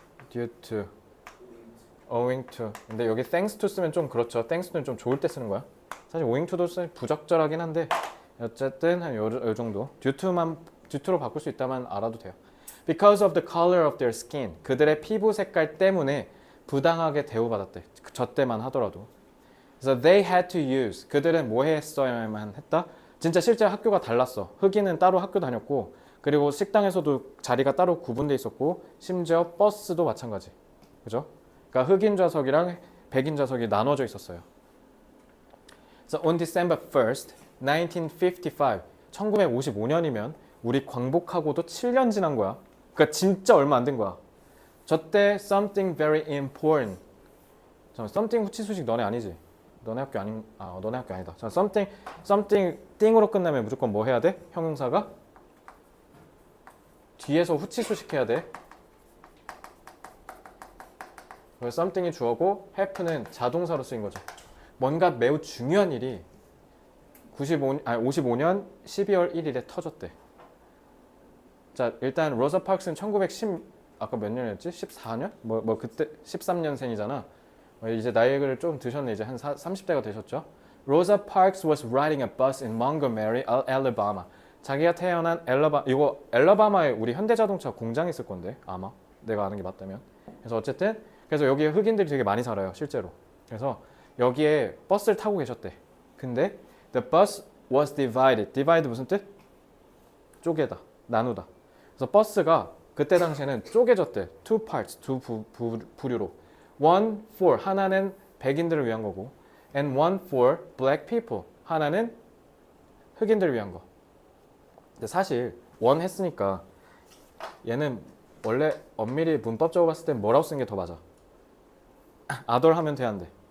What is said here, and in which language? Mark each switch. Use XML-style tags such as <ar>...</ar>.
<en>due to, owing to.</en> <ko>근데 여기 thanks to 쓰면 좀 그렇죠. thanks to는 좀 좋을 때 쓰는 거야. 사실 owing to도 부적절하긴 한데 어쨌든 한 요 정도. due to로 바꿀 수 있다면 알아도 돼요.</ko> <en>Because of the color of their skin.</en> <ko>그들의 피부 색깔 때문에 부당하게 대우받았대. 저 때만 하더라도. 그래서</ko> <en>they had to use.</en> <ko>그들은 뭐 했어야만 했다? 진짜 실제 학교가 달랐어. 흑인은 따로 학교 다녔고 그리고 식당에서도 자리가 따로 구분돼 있었고 심지어 버스도 마찬가지. 그죠? 그러니까 흑인 좌석이랑 백인 좌석이 나눠져 있었어요.</ko> <en>So on December 1st, 1955.</en> <ko>1955년이면 우리 광복하고도 7년 지난 거야. 그러니까 진짜 얼마 안 된 거야. 저때</ko> <en>something very important.</en> <ko>잠깐, something 후치수식 너네 아니지? 너네 학교 너네 학교 아니다. 자, something thing으로 끝나면 무조건 뭐 해야 돼? 형용사가 뒤에서 후치수식 해야 돼. 그래서 something이 주어고 happen은 자동사로 쓰인 거죠. 뭔가 매우 중요한 일이 55년 12월 1일에 터졌대. 자, 일단 로자 파크스는 1910 아까 몇 년이었지? 14년? 뭐 그때 13년생이잖아. 이제 나이를 좀 드셨네. 이제 한 30대가 되셨죠.</ko> <en>Rosa Parks was riding a bus in Montgomery, Alabama.</en> <ko>자기가 태어난 이거 엘라바마에 우리 현대자동차 공장이 있을 건데 아마 내가 아는 게 맞다면. 그래서 어쨌든 그래서 여기에 흑인들이 되게 많이 살아요 실제로. 그래서 여기에 버스를 타고 계셨대. 근데</ko> <en>the bus was divided.</en> <ko>divide 무슨 뜻? 쪼개다, 나누다. 그래서 버스가 그때 당시에는 쪼개졌대.</ko> <en>two parts,</en> <ko>두 부류로.</ko> <en>one for</en> <ko>하나는 백인들을 위한 거고,</ko> <en>and one for black people</en> <ko>하나는 흑인들을 위한 거. 근데 사실 one 했으니까 얘는 원래 엄밀히 문법적으로 봤을 땐 뭐라고 쓰는 게 더 맞아? other 하면 돼, 안 돼?</ko>